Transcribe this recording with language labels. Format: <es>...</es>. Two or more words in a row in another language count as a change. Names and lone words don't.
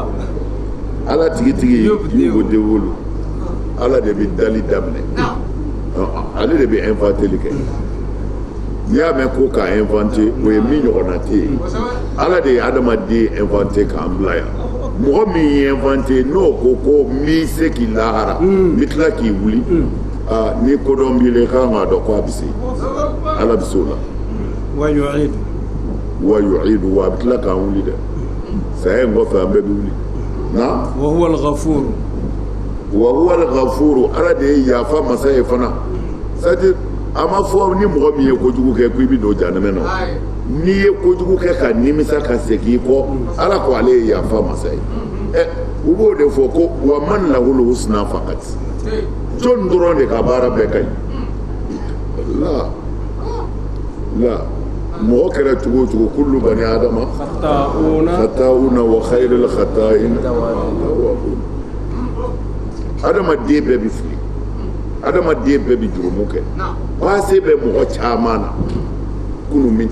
<bm>ala tigitigi yubu dewolu ala de bɛ dali daminɛ ale de bɛ inventeli kɛ n'i y'a mɛn ko k'a inventer o ye min ɲɔgɔnna tɛ yen ala de ye adamaden inventer k'an bila yan mɔgɔ min ye inventer n'o ko n b'i se k'i lahara n bɛ tila k'i wuli ni kodɔn b'i la i kan k'a dɔn ko a bɛ se ala bɛ se o la</bm> <ar>ويعيد ويعيد</ar> <bm>wa a bɛ tila k'an wuli dɛ saya in kɔfɛ an bɛɛ bɛ wuli na</bm> <ar>وهو الغفور وهو الغفور</ar> <bm>ala de ye yafa masa ye fana c'est-à-dire a ma fɔ ni mɔgɔ min ye kojugu kɛ ko i bɛ don jahanama na n'i ye kojugu kɛ ka nimisa ka segin i kɔ ala ko ale ye yafa masa ye u b'o de fɔ ko</bm> <ar>ومن له الحسنى فقط</ar> <bm>jɔn dɔrɔn de ka baara bɛɛ ka ɲi la mɔgɔ kɛra cogo o cogo</bm> <ar>كل بني آدم خطاؤون وخير الخطائين</ar> <bm>adamaden bɛɛ bɛ fili adamaden bɛɛ bɛ jurumu kɛ paase bɛ mɔgɔ caman na kunun min</bm>